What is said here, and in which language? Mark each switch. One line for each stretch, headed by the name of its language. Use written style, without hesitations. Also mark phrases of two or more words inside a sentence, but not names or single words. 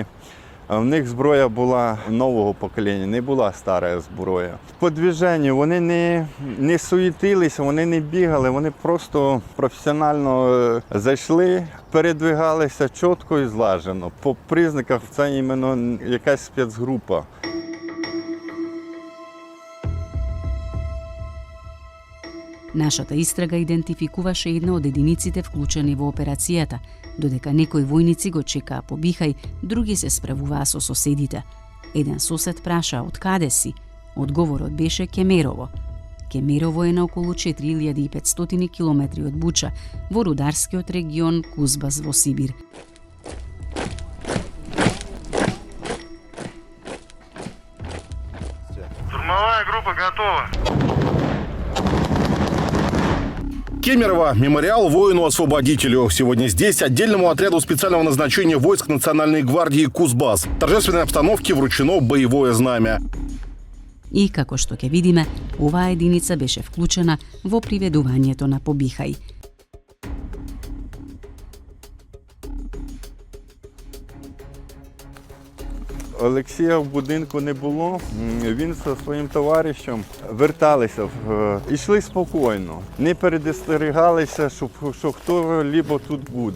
Ukrainian: В них зброя була нового покоління, не була стара зброя. По движенню вони не суетилися, вони не бігали, вони просто професіонально зайшли, передвигалися чітко і злажено. По признаках це іменно якась спецгрупа.
Macedonian: Нашата истрага идентификуваше една од единиците вклучени во операцијата. Додека некои војници го чекаа Побихај, други се справуваа со соседите. Еден сосед праша од каде си? Одговорот беше Кемерово. Кемерово е на околу 4500 километри од Буча, во рударскиот регион Кузбас во Сибир.
Russian: Штурмовая группа готова. Кемерово – мемориал воину-освободителю. Сегодня здесь отдельному отряду специального назначения войск Национальной гвардии «Кузбасс» в торжественной обстановке вручено боевое знамя.
Macedonian: И, како што ќе видиме, оваа единица беше вклучена во приведувањето на Побихај.
Ukrainian: Олексія в будинку не було, він зі своїм товаришем верталися, йшли спокійно, не передостерігалися, що хто-либо тут буде.